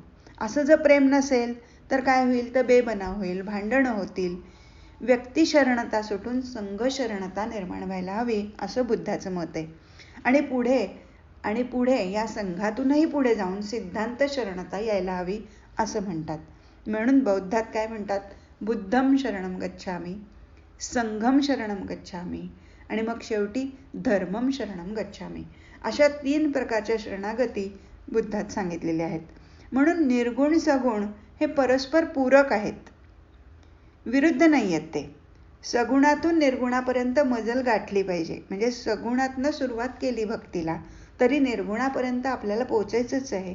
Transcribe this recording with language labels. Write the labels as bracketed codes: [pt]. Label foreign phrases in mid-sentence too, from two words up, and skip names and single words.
[mr] असं जर प्रेम नसेल तर काय होईल, तर बेबनाव होईल, भांडणं होतील. व्यक्तिशरणता सुटून संघशरणता निर्माण व्हायला हवी, असं बुद्धाचं मत आहे. आणि पुढे या संघातूनही पुढे जाऊन सिद्धांत शरणता यायला हवी, असं म्हणतात. म्हणून बौद्धात काय म्हणतात, [pi] बुद्धम शरणम गच्छामी, संघम शरणम गच्छामी [mr] आणि मग शेवटी [pi] धर्मम शरणम गच्छामी. [mr] अशा 3 प्रकारच्या शरणागती बुद्धात सांगितलेल्या आहेत. म्हणून निर्गुण सगुण हे परस्पर पूरक आहेत, विरुद्ध नाही आहेत ते. सगुणातून निर्गुणापर्यंत मजल गाठली पाहिजे. म्हणजे सगुणातनं सुरुवात केली भक्तीला, तरी निर्गुणापर्यंत आपल्याला पोचायचंच आहे.